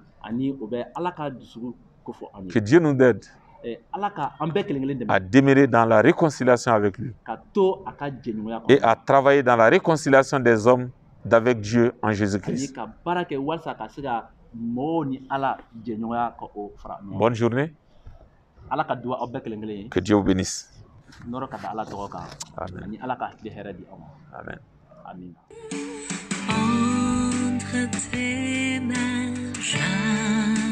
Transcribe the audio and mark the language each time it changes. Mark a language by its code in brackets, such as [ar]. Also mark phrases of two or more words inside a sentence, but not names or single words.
[bm] ani o bɛ ala ka dusukun kofɔ an [fr] Que [bm] ye [fr] Dieu nous aide [bm] ala ka an bɛɛ kelen kelen [fr] à [bm] dɛmɛ [fr] demeurer dans la réconciliation avec lui [bm] ka to a ka jɛɲɔgɔnya [fr] et [bm] kɔnɔ [fr] à travailler dans la réconciliation des hommes d'avec Dieu en [bm] ani [fr] Jésus-Christ. [bm] ka baara kɛ walasa ka se ka mɔgɔw ni ala jɛɲɔgɔnya ka o fara ɲɔgɔn [fr] Bonne journée, [bm] ala ka duwa aw bɛɛ kelen kelen ye [fr] que Dieu vous bénisse. [bm] nɔrɔ ka da ala tɔgɔ kan [fr] Amen. [bm] ani ala ka hakili hɛrɛ di aw ma [fr] Amen. [bm] amin. [fr] entre tes mains,